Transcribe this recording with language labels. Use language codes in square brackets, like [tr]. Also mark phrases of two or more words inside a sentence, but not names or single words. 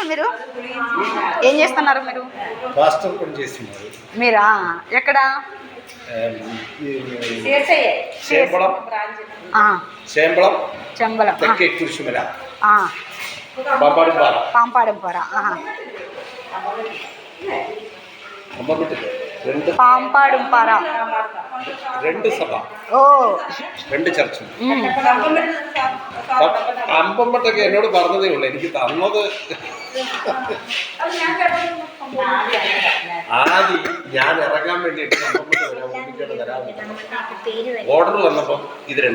[te] మీరు ఏం చేస్తున్నారు? మీరు పాస్టర్ పని చేస్తున్నారు. మీరా? ఎక్కడ? చెంబలం పాంపాడంపార. [ml] പാമ്പാടുംപാറ. 2 സഭ. ഓ, 2 ചർച്ച്. അമ്പമ്പട്ടൊക്കെ എന്നോട് പറഞ്ഞതേ ഉള്ളൂ, എനിക്ക് തന്നത് ആദ്യം ഞാൻ ഇറങ്ങാൻ വേണ്ടിയിട്ട് ഓർഡർ വന്നപ്പം ഇത് 2.